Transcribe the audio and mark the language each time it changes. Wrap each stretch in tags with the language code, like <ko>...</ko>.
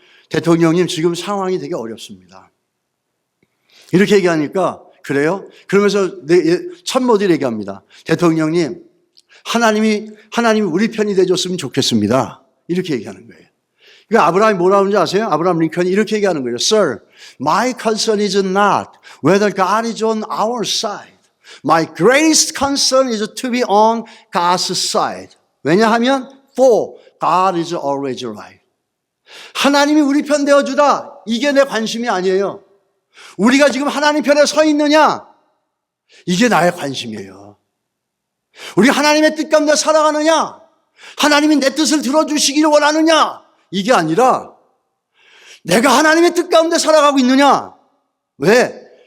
<ko>대통령님 지금 상황이 되게 어렵습니다. 이렇게 얘기하니까 그래요? 그러면서 참모들이 얘기합니다. 대통령님 하나님이 우리 편이 되줬으면 좋겠습니다. 이렇게 얘기하는 거예요. 그러니까 아브라함이 뭐라고 하는지 아세요? 아브라함 링컨이 이렇게 얘기하는 거예요.</ko> <en>Sir, my concern is not whether God is on our side. My greatest concern is to be on God's side.</en> <ko>왜냐하면</ko> <en>for God is always right.</en> <ko>하나님이 우리 편 되어주다. 이게 내 관심이 아니에요. 우리가 지금 하나님 편에 서 있느냐? 이게 나의 관심이에요. 우리 하나님의 뜻 가운데 살아가느냐? 하나님이 내 뜻을 들어주시기를 원하느냐? 이게 아니라 내가 하나님의 뜻 가운데 살아가고 있느냐? 왜?</ko>